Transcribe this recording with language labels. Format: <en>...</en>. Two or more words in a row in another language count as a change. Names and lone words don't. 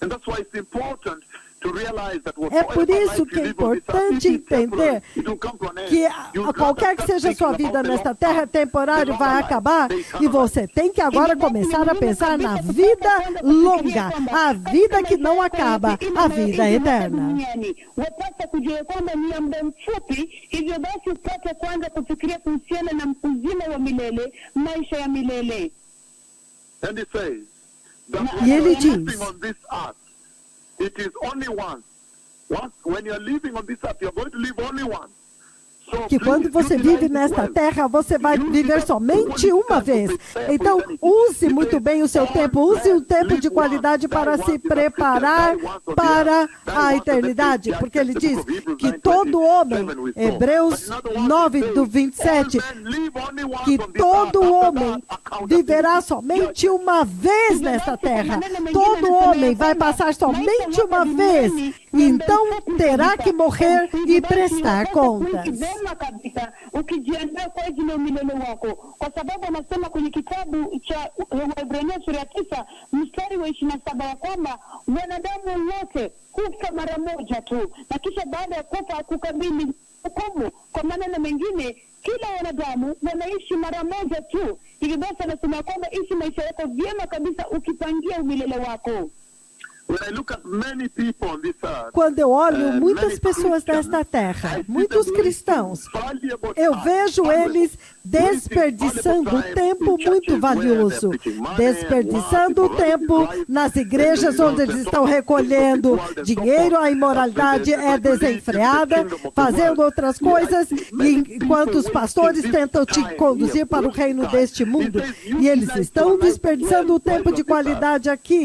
<pt>É por isso que é importante entender que qualquer que seja a sua vida nesta terra, temporário vai acabar e você tem que agora começar a pensar na vida longa, a vida que não acaba, a vida eterna. E ele diz,</pt> <en>it is only once. When you are living on this earth, you are going to live only once.</en> <pt>Que quando você vive nesta terra, você vai viver somente uma vez. Então, use muito bem o seu tempo, use um tempo de qualidade para se preparar para a eternidade. Porque ele diz que todo homem, Hebreus 9:27, que todo homem viverá somente uma vez nesta terra. Todo homem vai passar somente uma vez. Então, terá que morrer e prestar contas.</pt> <sw>Kabisa ukijiandaa kwa ajili ya milele wako, kwa sababu anasema kwenye kitabu cha Waebrania sura ya 9 mstari wa 27 ya kwamba wanadamu wote hufa mara moja tu, na kisha baada ya kufa kukabili hukumu. Kwa maneno mengine, kila wanadamu wanaishi mara moja tu. Hivi basi anasema kwamba ishi maisha yako vyema kabisa ukipangia umilele wako.</sw> <pt>Quando eu olho muitas pessoas nesta terra, muitos cristãos, eu vejo eles desperdiçando um tempo muito valioso, desperdiçando o tempo nas igrejas onde eles estão recolhendo dinheiro, a imoralidade é desenfreada, fazendo outras coisas, enquanto os pastores tentam te conduzir para o reino deste mundo, e eles estão desperdiçando o tempo de qualidade aqui.</pt>